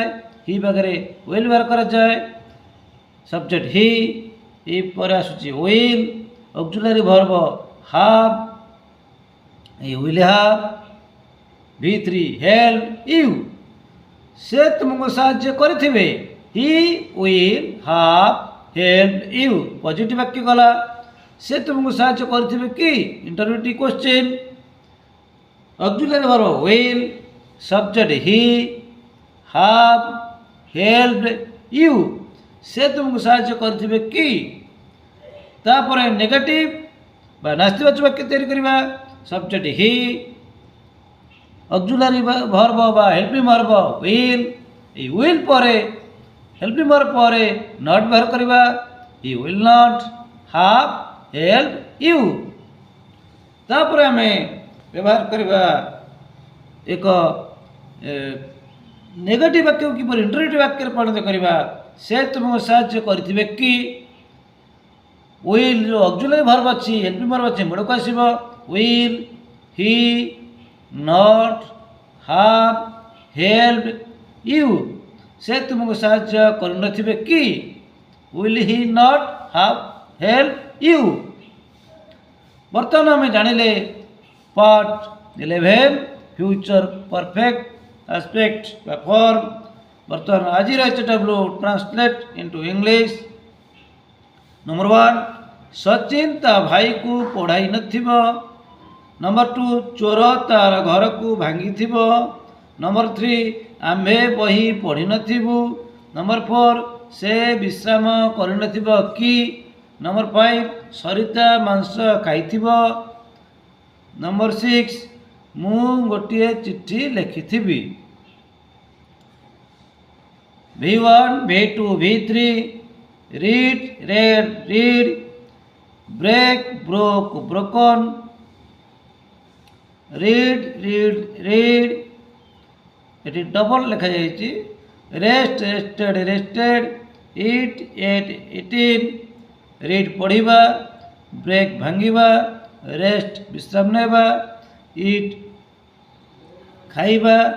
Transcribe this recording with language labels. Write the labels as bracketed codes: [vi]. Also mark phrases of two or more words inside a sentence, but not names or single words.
[or] ହି ପାଖରେ ୱିଲ୍ ବ୍ୟବହାର କରାଯାଏ। [en] subject he [or] ପରେ ଆସୁଛି [en] will, auxiliary verb have, will have. V3 help you. [or] ସେ ତୁମକୁ ସାହାଯ୍ୟ କରିଥିବେ, [en] he will have helped you. [or] ପଜିଟିଭ୍ ବାକ୍ୟ ଗଲା। ସେ ତୁମକୁ ସାହାଯ୍ୟ କରିଥିବେ କି, [en] interrogative question. auxiliary verb will, subject he, have helped you। [or] ସେ ତୁମକୁ ସାହାଯ୍ୟ କରିଥିବେ କି। ତାପରେ ନେଗେଟିଭ୍ ବା ନାସ୍ତିବାଚକ ବାକ୍ୟ ତିଆରି କରିବା। [en] subject he, auxiliary verb ବା helping verb will। [or] ଏହି ୱିଲ୍ ପରେ [en] helping verb [or] ପରେ ନଟ୍ ବ୍ୟବହାର କରିବା। [en] he will not have helped you. [or] ତାପରେ ଆମେ ବ୍ୟବହାର କରିବା ଏକ ନେଗେଟିଭ୍ ବାକ୍ୟକୁ କିପରି ଇଣ୍ଟରୋଗେଟିଭ୍ ବାକ୍ୟରେ ପରିଣତ କରିବା। ସେ ତୁମକୁ ସାହାଯ୍ୟ କରିଥିବେ କି। ୱିଲ୍ ଯେଉଁ [en] auxiliary verb [or] ଅଛି, [en] helping verb [or] ଅଛି, ମୂଳକୁ ଆସିବ [en] will, he not have helped you. [or] ସେ ତୁମକୁ ସାହାଯ୍ୟ କରିନଥିବେ କି। [en] will he not have helped you. [or] ବର୍ତ୍ତମାନ ଆମେ ଜାଣିଲେ [en] part 11 future perfect aspect [or] ବା ଫର୍ମ। ବର୍ତ୍ତମାନ ଆଜିର [en] HW translate into English. [or] ନମ୍ବର 1, ସଚିନ ତା ଭାଇକୁ ପଢ଼ାଇ ନଥିବ। ନମ୍ବର 2, ଚୋର ତାର ଘରକୁ ଭାଙ୍ଗିଥିବ। ନମ୍ବର 3, ଆମ୍ଭେ ବହି ପଢ଼ିନଥିବୁ। ନମ୍ବର 4, ସେ ବିଶ୍ରାମ କରିନଥିବ କି। ନମ୍ବର 5, ସରିତା ମାଂସ ଖାଇଥିବ। ନମ୍ବର 6, ମୁଁ ଗୋଟିଏ ଚିଠି ଲେଖିଥିବି। [en] V1, V2, V3 read, read, read, break, broke, broken, read, read, read। [or] ଏଟି ଡବଲ ଲେଖା ଯାଇଛି। [en] rest, rested, rested. eat, ate, eaten. [or] ରିଡ୍ ପଢ଼ିବା, ବ୍ରେକ୍ ଭାଙ୍ଗିବା, ରେଷ୍ଟ ବିଶ୍ରାମ ନେବା, ଇଟ୍ ଖାଇବା।